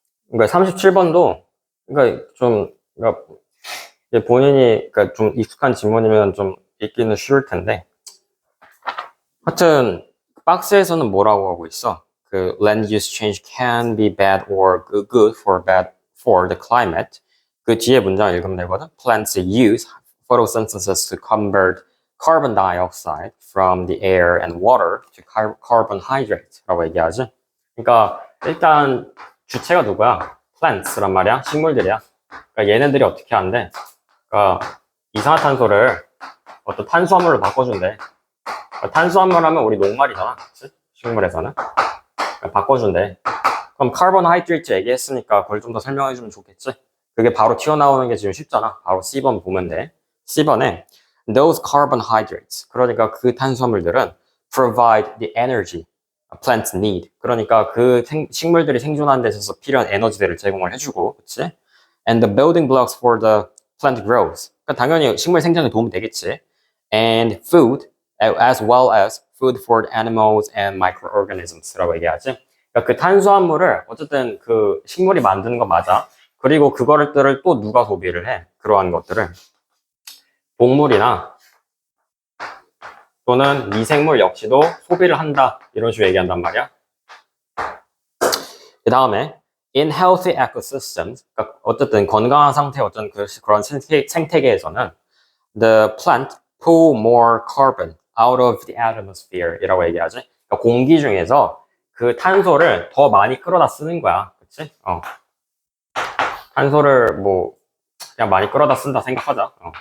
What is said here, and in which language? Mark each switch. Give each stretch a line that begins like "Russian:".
Korean: 그러니까 37번도, 그러니까 좀, 그러니까 본인이, 그러니까 좀 익숙한 지문이면 좀 읽기는 쉬울 텐데. 하여튼, 박스에서는 뭐라고 하고 있어?
English: 그 land use change can be bad or good for the climate.
Korean: 그 뒤에 문장 읽으면 되거든.
English: Plants use photosynthesis to convert carbon dioxide from the air and water to carbohydrate라고
Korean: 얘기하지. 그러니까 일단 주체가 누구야? Plants란 말이야. 식물들이야. 그러니까 얘네들이 어떻게 하는데? 그러니까 이산화탄소를 어떤 탄수화물로 바꿔준대. 탄수화물 하면 우리 녹말이잖아. 그치? 식물에서는. 바꿔준대. 그럼 카본하이드레이트 얘기했으니까 그걸 좀 더 설명해주면 좋겠지? 그게 바로 튀어나오는 게 지금 쉽잖아. 바로 C번 보면 돼. C번에
English: those carbohydrates.
Korean: 그러니까 그 탄수화물들은
English: provide the energy plants need.
Korean: 그러니까 그 식물들이 생존하는 데 있어서 필요한 에너지들을 제공을 해주고, 그치?
English: And the building blocks for the plant growth.
Korean: 그러니까 당연히 식물 생장에 도움이 되겠지.
English: And food, as well as food for animals and microorganisms라고
Korean: 얘기하지. 그러니까 그 탄수화물을 어쨌든 그 식물이 만드는 거 맞아. 그리고 그거를 또 누가 소비를 해? 그러한 것들을 동물이나 또는 미생물 역시도 소비를 한다. 이런 식으로 얘기한단 말이야. 그 다음에
English: in healthy ecosystems,
Korean: 그러니까 어쨌든 건강한 상태의 어떤 그런 생태계에서는
English: the plant pull more carbon out of the atmosphere
Korean: 이라고 얘기하지. 그러니까 공기 중에서 그 탄소를 더 많이 끌어다 쓰는 거야. 그치? 탄소를 뭐 그냥 많이 끌어다 쓴다 생각하자.